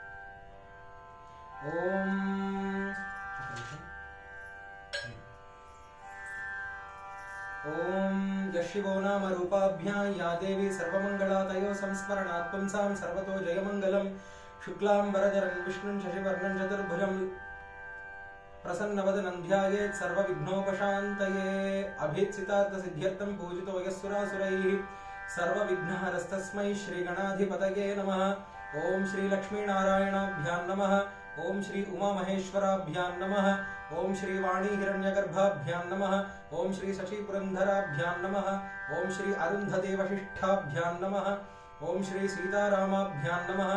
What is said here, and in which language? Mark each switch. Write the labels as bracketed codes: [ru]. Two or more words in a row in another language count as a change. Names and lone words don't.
[sa] ఓం ఓం యశివో నామ రూపాభ్యాం యా దేవి సర్వమంగళాతయో సంస్మరణాత్ పుంసాం సర్వతో జయమంగళం. శుక్లాంబరధరం విష్ణుం శశివర్ణం చతుర్భుజం ప్రసన్నవదనం ధ్యాయేత్ సర్వవిఘ్నోపశాంతయే. అభీప్సితార్థసిద్ధ్యర్థం పూజితో యస్సురాసురైః సర్వవిఘ్నహరస్తస్మై శ్రీగణాధిపతయే నమః. ओम श्री लक्ष्मीनारायणाभ्यां नमः। ओम श्री उमामहेश्वराभ्यां नमः। ओम श्री वाणी हिरण्यगर्भाभ्यां नमः। ओम श्री शशि पुरंदराभ्यां नमः। ओम श्री अरुंधति वशिष्ठाभ्यां नमः। ओम श्री सीतारामाभ्यां नमः।